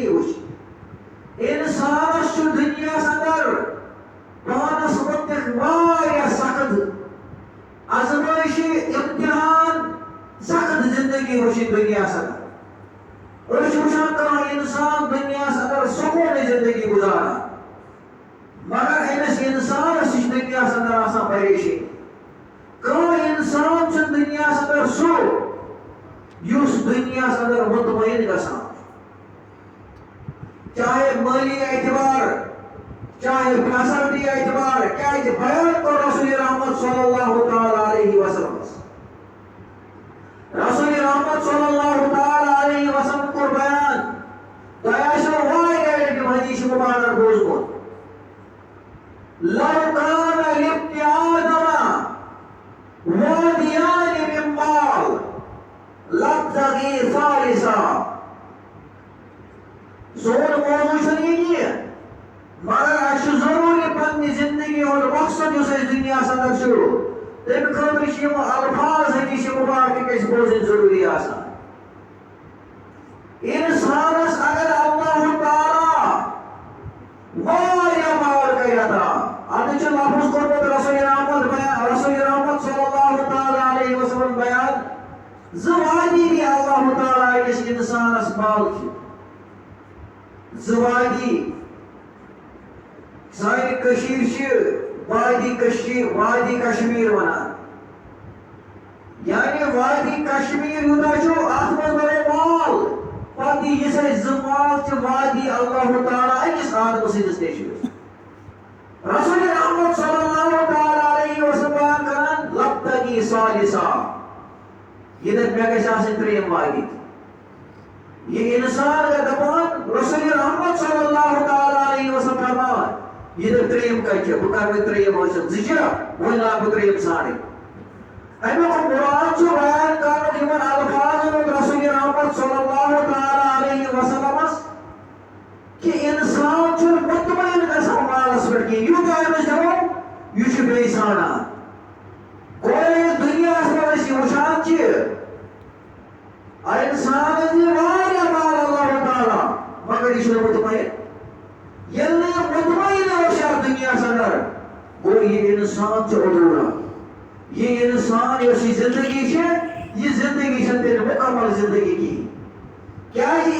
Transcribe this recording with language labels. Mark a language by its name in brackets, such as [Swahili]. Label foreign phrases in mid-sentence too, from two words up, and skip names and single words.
[Kashmiri] وٕچھِنۍ اِنسانس چھُ دُنیاہس انٛدر پانس مُتعلق واریاہ سخت آزمٲیشہِ امتحان سخت زندگی وٕچھِنۍ دُنیاہس انٛدر أسۍ چھِ وٕچھان کانٛہہ اِنسان دُنیاہس انٛدر سکوٗنٕچ زندگی گُزاران مگر أمِس اِنسانس چھِ دُنیاہس انٛدر آسان پریشٲنی کانٛہہ اِنسان چھُنہٕ دُنیاہس انٛدر سُہ یُس دُنیاہس انٛدر مطمعین گژھان چاہے مٲلی اعتبار چاہے فیسلٹی اعتبار کیٛازِ بیان کوٚر رسول رحمت [Arabic] صلی اللہ تعالیٰ علیہ وسلم [Kashmiri] رسول رحمت [Arabic] صلی اللہ تعالیٰ علیہ وسلم [Kashmiri] کوٚر بیان تۄہہِ آسیو واریاہ لٹہِ حدیث مبارک بوٗزمُت [Arabic] لو كان لابن آدم واديان من مال لابتغي ثالثا [Kashmiri] سون موضوع چھُنہٕ یہِ کینٛہہ مگر اَسہِ چھُ ضروٗری پننہِ زندگی ہُنٛد مقصد یُس اَسہِ دُنیاہس انٛدر چھُ تَمہِ خٲطرٕ چھِ یِم الفاظ حدیث مبارکٕکۍ اَسہِ بوزٕنۍ ضروٗری آسان اِنسانس اگر اللہ تعالیٰ واریاہ مال کرِ عطا اتھ چھُ لفظ کوٚرمُت رسول رحمت [Arabic] صلی اللہ تعالیٰ علیہ وسلم [Kashmiri] بیان زٕ وادی دی اللہ تعالیٰ أکِس اِنسانس مالکہِ زٕ وادی سانہِ کٔشیٖرِ چھِ وادی کشمیٖر ونان یعنی وادی کشمیٖر یوٗتاہ چھُ اتھ منٛز بنوو مال پتہٕ یِژھ اَسہِ زٕ مال چھِ وادی اللہ تعالیٰ أکِس آدمہٕ سٕنٛدِس نیٚچوِس رسول رحمت [Arabic] صلی اللہ تعالیٰ علیہ وسلم [Kashmiri] بیان کران [Arabic] لبتغی ثالثا [Kashmiri] یہِ دپہِ مےٚ گژھِ آسٕنۍ ترٛیٚیِم وادی یہِ اِنسان اگر دپان رسول رحمت [Arabic] صلی اللہ تعالیٰ علیہ وسلم [Kashmiri] فرماوان یہِ دپہِ ترٛیٚیِم کتہِ چھِ بہٕ کرٕ وۄنۍ ترٛیٚیِم حٲصِل زٕ چھا وۄنۍ لاگہٕ بہٕ ترٛیٚیِم ژھانڈٕنۍ امیک مراد بیان کرن یمن الفاظن رسول رحمت [Arabic] صلی اللہ تعالی علیہ وسلم [Kashmiri] کہ انسان چھُ مطمئن گژھان مالس پٮ۪ٹھ کینٛہہ یوٗتاہ أمِس دِمو یہِ چھُ بیٚیہِ ژھانڈان گوٚو یُس دُنیاہس منٛز أسۍ یہِ وٕچھان چھِ انسانس دی واریاہ مال اللہ تعالیٰ مگر یہ چھُنہٕ مطمئن ییٚلہِ نہٕ یہِ مطمئن اوس یتھ دُنیاہس اندر گوٚو یہِ انسان چھُ ادھوٗرا یہ انسان یۄس یہِ زندگی چھِ یہِ زندگی چھنہٕ تیٚلہِ مُکمل زندگی کِہیٖنۍ کیازِ